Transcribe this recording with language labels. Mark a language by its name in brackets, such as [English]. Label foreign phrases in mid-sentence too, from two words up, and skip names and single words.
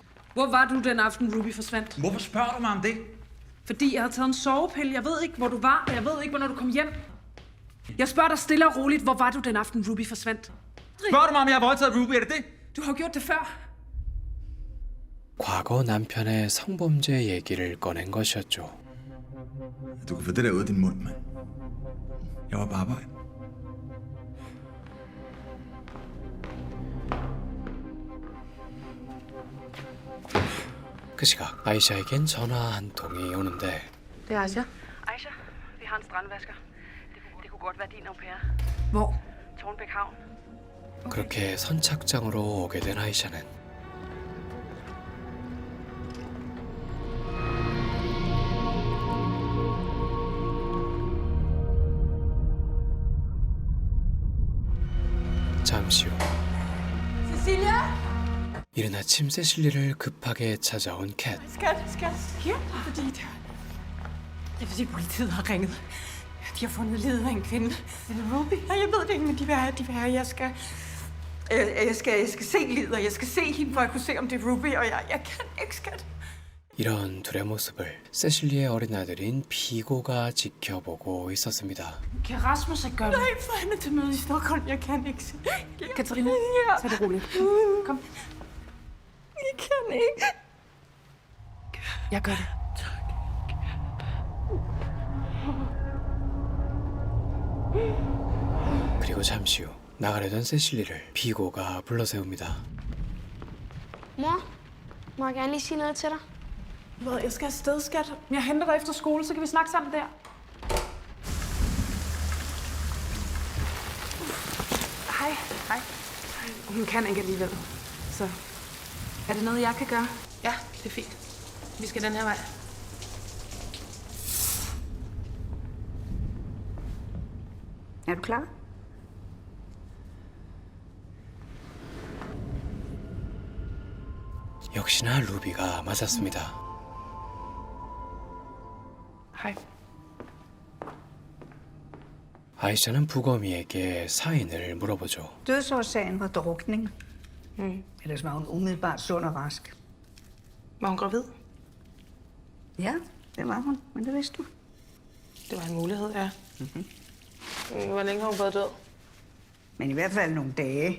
[Danish] Hvor var du den aften, Ruby forsvandt? Hvorfor spørger du mig om det? Fordi jeg havde taget en sovepille. Jeg ved ikke, hvor du var, og jeg ved ikke, hvornår du kom hjem. Jeg spørger dig stille og roligt, hvor var du den aften, Ruby forsvandt? Spørger du mig, om jeg har voldtaget Ruby? Er det det? Du har gjort det før. [Korean] 과거 남편의 성범죄 얘기를 꺼낸 것이었죠. [Danish] Du kan få det der ud af din mund, mand. Jeg var på arbejde. [Korean] 그 시각 아이샤에겐 전화 한 통이 오는데 [Danish] Det er Aisha. Aisha, vi har en strandvasker. Det kunne godt være din au pair. Hvor? Tornbæk Havn. [Korean] 그렇게 선착장으로 오게 된 아이샤는 잠시 후 이른 아침 세실리를 급하게 찾아온 캣. [Danish] Skat. Ja, det er fordi politiet har ringet. De har fundet livet af en kvinde. Er det Ruby? Nej, jeg ved det ikke, men de vil have, jeg skal se livet, og jeg skal se hende, for at kunne se, om det er Ruby, og jeg kan ikke, skat. [Korean] 이런 둘의 모습을 세실리의 어린 아들인 비고가 지켜보고 있었습니다. [Danish] Kan Rasmus ikke gøre det? Nej, for hende til møde i Stockholm. Jeg kan ikke. Katarina, tag det roligt. Kom. Jeg kan ikke. Jeg gør det. [Korean] 그리고 잠시 후 나가려던 세실리를 비고가 불러세웁니다. [Danish] Mor, må jeg gerne lige sige noget til dig? Jeg skal afsted, skat. Jeg henter dig efter skole, så kan vi snakke sammen der. Hej. Hun kan ikke alligevel. Så er det noget, jeg kan gøre? Ja, det er fint. Vi skal den her vej. Er du klar? [Korean] 역시나 루비가 맞았습니다. [Danish] Hej. [Korean] 아이샤는 부검이에게 사인을 물어보죠. [Danish] Dødsårsagen var drukning. Ellers var hun umiddelbart sund og rask. Var hun gravid? Ja, det var hun, men det vidste du. Det var en mulighed, ja. Hvor længe har hun været død? Men i hvert fald nogle dage.